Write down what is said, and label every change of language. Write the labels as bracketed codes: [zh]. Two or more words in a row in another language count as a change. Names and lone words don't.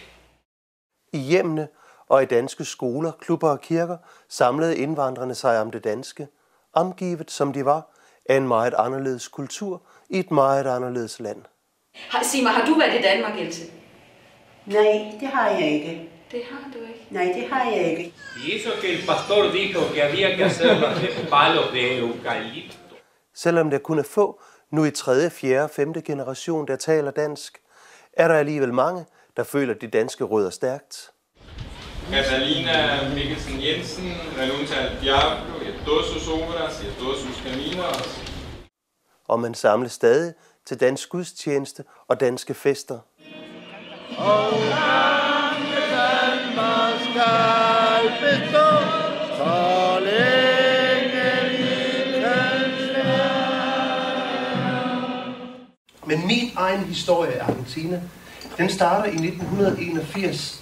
[da] I hjemmene og i danske skoler, klubber og kirker samlede indvandrerne sig om det danske, omgivet som de var af en meget anderledes kultur i et meget anderledes land. Sig mig, har du været i Danmark, Else? Nej, det har jeg ikke. Det har du ikke? Nej, det har jeg ikke. [es] Y eso que el pastor dijo que había que hacerlas de palos de eucalipto. [da] Selvom der kun er få, nu i 3., 4., 5. generation, der taler dansk, er der alligevel mange, der føler de danske rødder stærkt. [es] Catalina Mikkelsen Jensen renuncia al diablo y a todas sus obras y a todos sus caminos. [da] Og man samles stadig til dansk gudstjeneste og danske fester. Men min egen historie i Argentina, den starter i 1981.